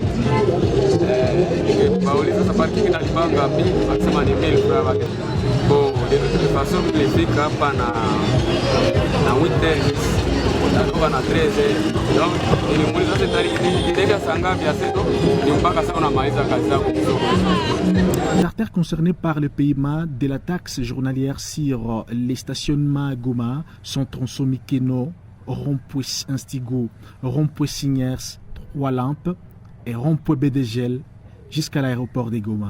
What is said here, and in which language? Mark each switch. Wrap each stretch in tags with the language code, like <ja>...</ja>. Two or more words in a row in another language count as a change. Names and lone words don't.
<sw>Nikauliza sasa parking inalipa ngapi? Wakasema ni 1000 francs.</sw> <fr>Bon, de façon</fr> <sw>nilifika hapa na weekend natoka na 13. Donc nilimuuliza sasa nitaenda saa ngapi? Aseto ni mpaka sasa unamaliza kazi zako.</sw> <fr>Les artères concernées par le paiement de la taxe journalière sur les stationnements à Goma sont Tronçon Mikeno, Rond-Point Instigo, Rond-Point Signers, Trois Lampes et Rond-Point Bédégel jusqu'à l'aéroport de Goma.</fr>